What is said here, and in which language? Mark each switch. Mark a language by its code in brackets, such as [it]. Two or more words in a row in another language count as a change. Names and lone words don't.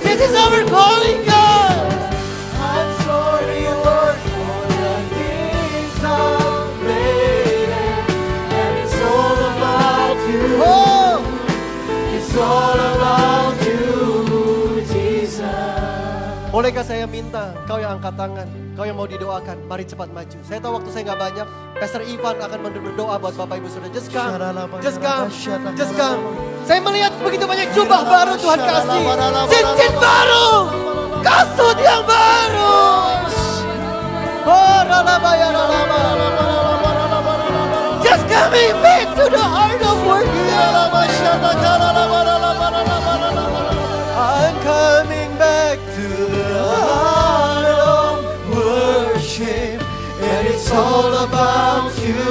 [en] This is our calling, God. I'm sorry, Lord, for the things I've made. And it's all about you. Oh, It's all about you, Jesus. [id] bolehkah saya minta kau yang angkat tangan, kau yang mau didoakan, mari cepat maju. Saya tahu waktu saya nggak banyak, Pastor Ivan akan berdoa buat Bapak Ibu Saudara. [en] Just come, just come, just come. [id] Saya melihat begitu banyak jubah baru Tuhan kasih, cincin baru, kasut yang baru. Oh, ralaba ya ralaba. [en] Just coming back to the heart of worship. I'm coming back to the Heart of worship, and it's all about you.